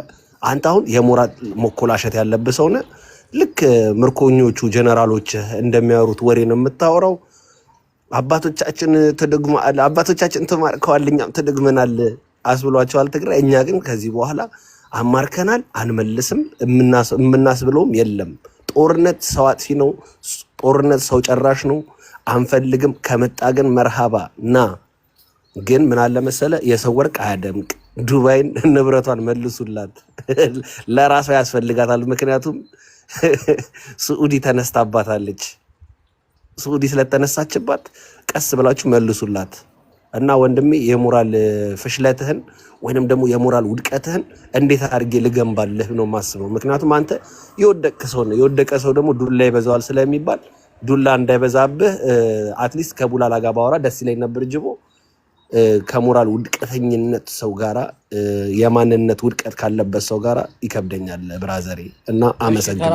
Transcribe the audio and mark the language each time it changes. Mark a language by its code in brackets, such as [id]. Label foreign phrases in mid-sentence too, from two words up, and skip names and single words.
[am] አንተ አሁን የሞራል መኮላሸት ያለብህ ሰው ነህ። ልክ ምርኮኞቹ ጀነራሎች እንደሚያወሩት ወሬ ነው የምታወራው። አባቶቻችን ተማርከዋል፣ እኛም ተደግመናል አስብሏቸዋል ትግራይ። እኛ ግን ከዚህ በኋላ አማርከናል፣ አንመልስም፣ የምናስብለውም የለም። ጦርነት ሰው አጥፊ ነው፣ ጦርነት ሰው ጨራሽ ነው፣ አንፈልግም። ከመጣ ግን መርሃባ ና። ግን ምን አለ መሰለ የሰው ወርቅ አያደምቅ። ዱባይን ንብረቷን መልሱላት፣ ለራሷ ያስፈልጋታል። ምክንያቱም ስዑዲ ተነስታባታለች። ስዑዲ ስለተነሳችባት ቀስ ብላችሁ መልሱላት እና ወንድሜ የሞራል ፍሽለትህን ወይንም ደግሞ የሞራል ውድቀትህን እንዴት አድርጌ ልገንባልህ ነው የማስበው። ምክንያቱም አንተ የወደቀ ሰው ነው። የወደቀ ሰው ደግሞ ዱላ ይበዛዋል ስለሚባል ዱላ እንዳይበዛብህ አትሊስት ከቡላላ ጋር ባወራ ደስ ይለኝ ነበር። ጅቦ ከሞራል ውድቀተኝነት ሰው ጋራ የማንነት ውድቀት ካለበት ሰው ጋራ ይከብደኛል ብራዘሬ እና አመሰግናለሁ።